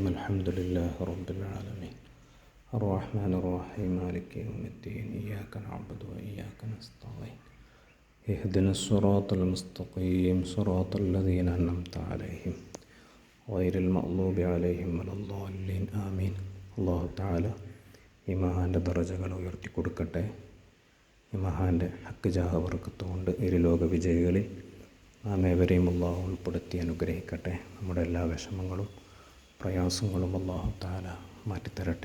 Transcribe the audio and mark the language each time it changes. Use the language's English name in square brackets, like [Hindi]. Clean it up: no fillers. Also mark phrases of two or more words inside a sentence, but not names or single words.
[Arabic] الحمد لله رب العالمين الرحمن الرحيم مالك يوم الدين. إياك نعبد وإياك نستعين. اهدنا الصراط المستقيم صراط الذين أنعمت عليهم غير المغضوب عليهم ولا الضالين آمين. الله تعالى [Malayalam] ഈ മഹാൻ്റെ ദറജകൾ ഉയർത്തി കൊടുക്കട്ടെ. ഈ മഹാൻ്റെ [Arabic] حق جاه بركة [Malayalam] കൊണ്ട് ഇരുലോക വിജയികളിൽ നാം ഏവരെയും അല്ലാഹു ഉൾപ്പെടുത്തി അനുഗ്രഹിക്കട്ടെ. നമ്മുടെ എല്ലാ വിഷമങ്ങളും പ്രയാസങ്ങളും [Arabic] الله تعالى [Malayalam] മാറ്റിത്തരട്ടെ.